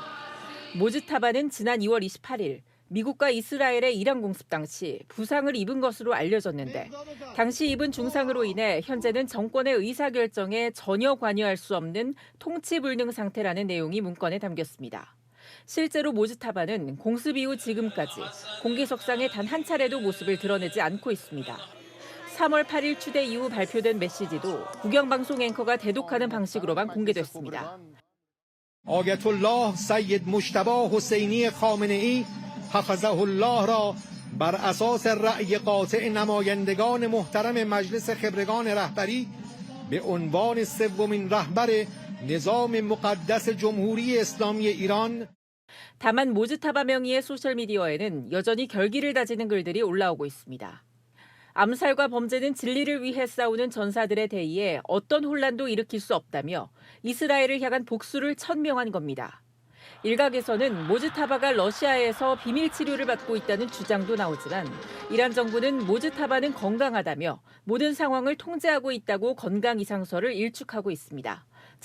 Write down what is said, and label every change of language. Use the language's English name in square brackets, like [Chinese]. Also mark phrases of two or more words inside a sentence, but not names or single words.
[Korean] 모즈타바는 지난 2월 28일 미국과 이스라엘의 이란 공습 당시 부상을 입은 것으로 알려졌는데 당시 입은 중상으로 인해 현재는 정권의 의사결정에 전혀 관여할 수 없는 통치불능 상태라는 내용이 문건에 담겼습니다. 실제로 모즈타바는 공습 이후 지금까지 공개석상에 단 한 차례도 모습을 드러내지 않고 있습니다. 3월 8일 추대 이후 발표된 메시지도 국영방송 앵커가 대독하는 방식으로만 공개됐습니다. [Persian] آیت‌الله سید مجتبی حسینی خامنه‌ای [Arabic] حفظه الله [Persian] را بر اساس رأی قاطع نمایندگان محترم مجلس خبرگان رهبری به عنوان سومین رهبر نظام مقدس جمهوری اسلامی ایران [Korean] 다만 모즈타바 명의의 소셜미디어에는 여전히 결기를 다지는 글들이 올라오고 있습니다. 암살과 범죄는 진리를 위해 싸우는 전사들의 대의에 어떤 혼란도 일으킬 수 없다며 이스라엘을 향한 복수를 천명한 겁니다. 일각에서는 모즈타바가 러시아에서 비밀 치료를 받고 있다는 주장도 나오지만 이란 정부는 모즈타바는 건강하다며 모든 상황을 통제하고 있다고 건강 이상설을 일축하고 있습니다.